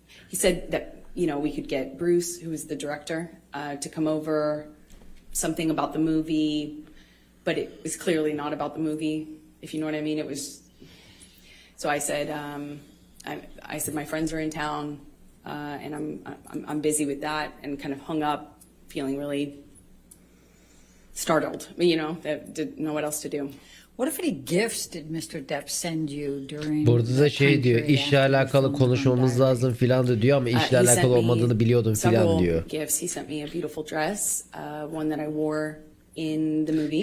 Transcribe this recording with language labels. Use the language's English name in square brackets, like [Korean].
[English] He said that, you know, we could get Bruce, who was the director, to come over, something about the movie, but it was clearly not about the movie, if you know what I mean. It was. So I said, I said my friends are in town, and I'm busy with that, and kind of hung up, feeling really startled, you know, that didn't know what else to do. What if any gifts did Mr. Depp send you during? [Turkish] Burada da şey diyor, işle alakalı konuşmamız lazım filan da diyor ama işle alakalı olmadığını biliyordum filan diyor. [English] Gifts. He sent me a beautiful dress, one that I wore in the movie.